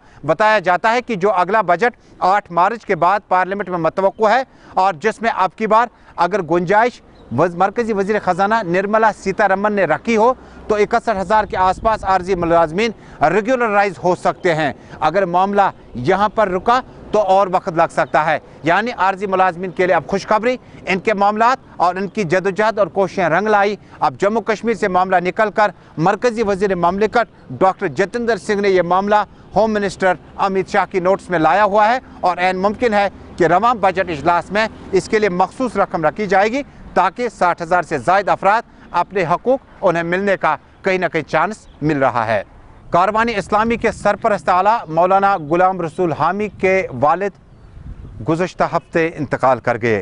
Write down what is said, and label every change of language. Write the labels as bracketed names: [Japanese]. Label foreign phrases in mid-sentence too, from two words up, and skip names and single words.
[Urdu] بتایا جاتا ہے کہ جو اگلا بجٹ 8 مارچ کے بعد پارلیمنٹ میں متوقع ہے اور جس میں اب کی بار اگر گنجائش مرکزی وزیر خزانہ نرملا سیتا رمن نے رکھی ہو تو 61,000 کے آس پاس عارضی ملازمین ریگولرائز ہو سکتے ہیں۔ اگر معاملہ یہاں پر رکا تو اور وقت لگ سکتا ہے۔ یعنی عارضی ملازمین کے لیے اب خوشخبری، ان کے معاملات اور ان کی جدوجہد اور کوششیں رنگ لائی۔ اب جموں کشمیر سے معاملہ نکل کر مرکزی وزیر مملکت ڈاکٹر جتیندر سنگھ نے یہ معاملہ ہوم منسٹر امیت شاہ کی نوٹس میں لایا ہوا ہے اور عین ممکن ہے کہ رواں بجٹ اجلاس میں اس کے لیے مخصوص رقم رکھی جائے گی تاکہ 60,000 سے زائد افراد اپنے حقوق انہیں ملنے کا کہیں نہ کہیں چانس مل رہا ہے۔ کاروانی اسلامی کے سرپرست اعلیٰ مولانا غلام رسول حامی کے والد گزشتہ ہفتے انتقال کر گئے۔